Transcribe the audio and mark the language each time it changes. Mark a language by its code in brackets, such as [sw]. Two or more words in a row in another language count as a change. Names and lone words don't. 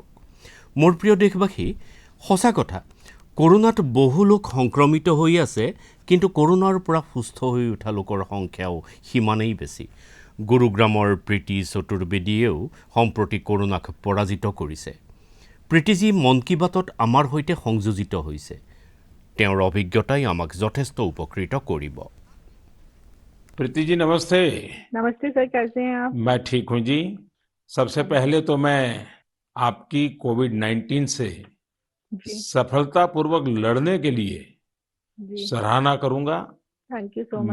[as] মোৰ প্ৰিয় দেশবাসী, সঁচা কথা, কৰোনাত বহু লোক সংক্ৰমিত হৈ আছে, কিন্তু কৰোনাৰ পৰা সুস্থ হৈ উঠা লোকৰ সংখ্যাও সিমানেই বেছি। গুৰুগ্ৰামৰ প্ৰীতি চতুৰ্বেদীয়েও সম্প্ৰতি কৰোনাক পৰাজিত কৰিছে। প্ৰীতিজী মন কী বাতত আমাৰ সৈতে সংযোজিত হৈছে। তেওঁৰ অভিজ্ঞতাই আমাক যথেষ্ট উপকৃত কৰিব। [hi] प्रीति जी नमस्ते। नमस्ते सर, कैसे हैं आप? मैं ठीक हूँ जी। सबसे पहले तो मैं आपकी कोविड-19 से जी सफलतापूर्वक लड़ने के लिए जी, सराहना करूंगा। [en] Thank you so much